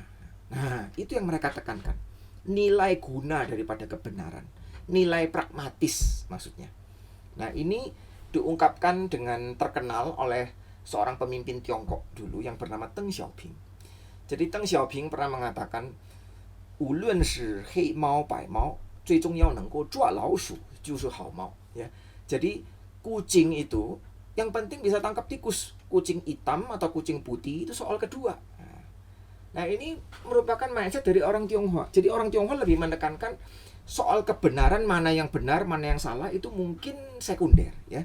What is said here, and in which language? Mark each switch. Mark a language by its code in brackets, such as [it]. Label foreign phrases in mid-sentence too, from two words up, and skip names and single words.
[id] Nah, itu yang mereka tekankan. Nilai guna daripada kebenaran. Nilai pragmatis maksudnya. Nah, ini diungkapkan dengan terkenal oleh seorang pemimpin Tiongkok dulu yang bernama Deng Xiaoping. Jadi Deng Xiaoping pernah mengatakan, [zh] 无论是黑猫白猫最重要能够抓老鼠就是好猫 ya. [id] Jadi kucing itu yang penting bisa tangkap tikus. Kucing hitam atau kucing putih itu soal kedua. Nah, ini merupakan mindset dari orang Tionghoa. Jadi orang Tionghoa lebih menekankan soal kebenaran, mana yang benar, mana yang salah itu mungkin sekunder ya.